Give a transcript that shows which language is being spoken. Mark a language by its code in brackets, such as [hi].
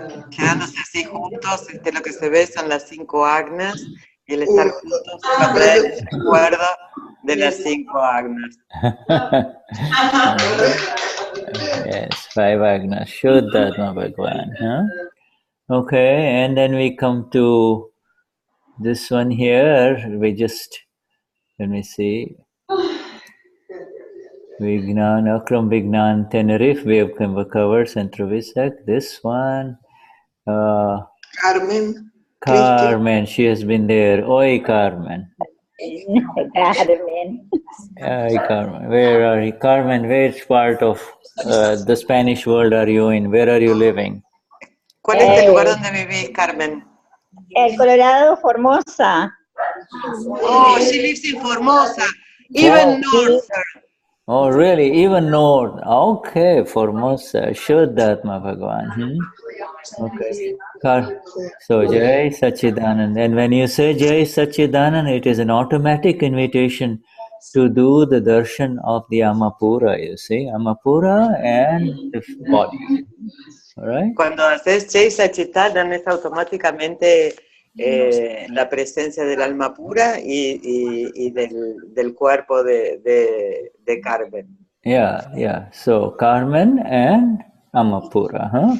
[es] Quedándose así juntos, lo que se ve son las 5 Agnas, y el estar juntos nos trae el recuerdo de las 5 Agnas. [en] Yes, five Agnas, Shuddhatma Bhagavan, huh? Okay, and then we come to this one here. We just, let me see. Vignan, Akram Vignan, Tenerife, we have covered, Centro Visac. This one, Carmen. Carmen, she has been there. Oi, Carmen. Carmen. Oi, Carmen. Where are you? Carmen, which part of the Spanish world are you in? Where are you living? [es] ¿Cuál es el lugar donde vivís, Carmen? El Colorado, Formosa. [en] Oh, she lives in Formosa, even north. Oh, really? Even north. Okay, Formosa. Shuddhatma Bhagavan. Okay. So, Jai Sachidanand. And when you say Jai Sachidanand, it is an automatic invitation to do the darshan of the Amapura, you see. Amapura and the body. All right? [es] Cuando haces Jai Sachidanand es automáticamente la presencia del alma pura y del cuerpo de Carmen. [en] Yeah. So, Carmen and Amapura, huh?